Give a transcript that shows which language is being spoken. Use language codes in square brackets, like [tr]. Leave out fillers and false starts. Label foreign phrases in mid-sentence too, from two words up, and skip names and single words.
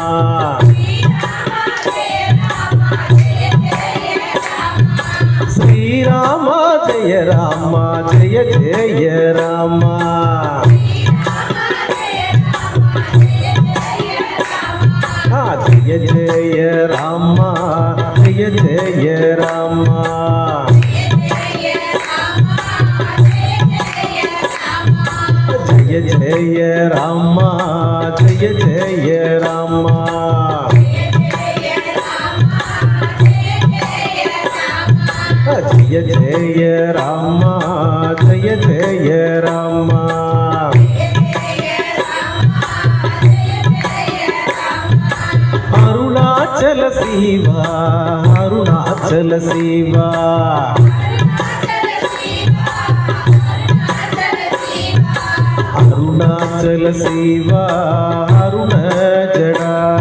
[sa] श्री राम जय राम जय जय राम जय जय राम जय जय राम जय जय राम जय जय राम जय जय राम जय जय राम अरुणाचल शिव अरुणाचल शिव अरुणाचल शिव अरुण जडा